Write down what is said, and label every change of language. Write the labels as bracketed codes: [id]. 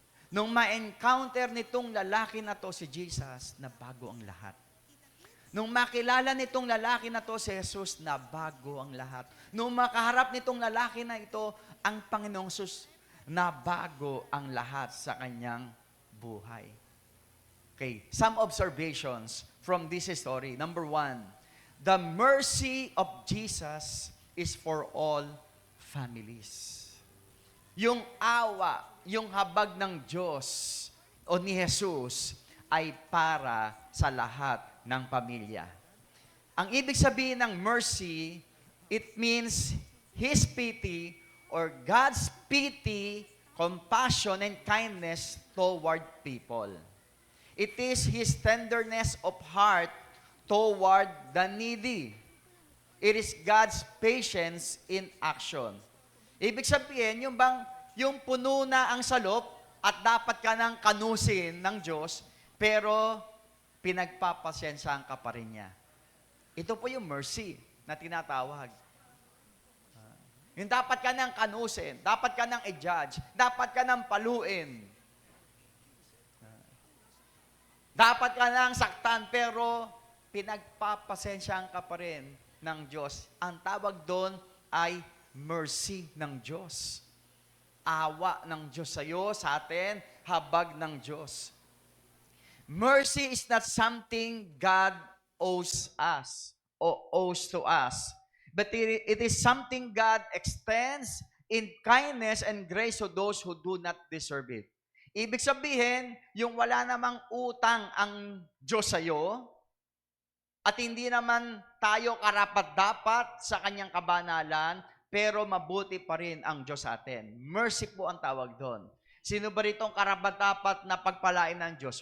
[tl] Nung ma-encounter nitong lalaki na to si Jesus, na bago ang lahat. Nung makilala nitong lalaki na to si Jesus, na bago ang lahat. Nung makaharap nitong lalaki na ito, ang Panginoong Jesus, na bago ang lahat sa kanyang buhay. [en] Okay, some observations from this story. Number 1, the mercy of Jesus is for all families. [tl] Yung awa, yung habag ng Diyos o ni Jesus ay para sa lahat ng pamilya. Ang ibig sabihin ng [en] mercy, it means His pity or God's pity, compassion, and kindness toward people. It is His tenderness of heart toward the needy. It is God's patience in action. [tl] Ibig sabihin, yung puno na ang salop at dapat ka nang kanusin ng Diyos, pero pinagpapasensyaan ka pa rin niya. Ito po yung mercy na tinatawag. Yung dapat ka nang kanusin, dapat ka nang i-judge, dapat ka nang paluin. Dapat ka nang saktan, pero pinagpapasensyaan ka pa rin ng Diyos. Ang tawag doon ay mercy ng Diyos. Awa ng Diyos sa iyo, sa atin, habag ng Diyos. [en] Mercy is not something God owes us or owes to us. But it is something God extends in kindness and grace to those who do not deserve it. [tl] Ibig sabihin, yung wala namang utang ang Diyos sa iyo, at hindi naman tayo karapat-dapat sa kanyang kabanalan, pero mabuti pa rin ang Diyos sa atin. Mercy po ang tawag doon. Sino ba rito ang karapat-dapat na pagpalain ng Diyos?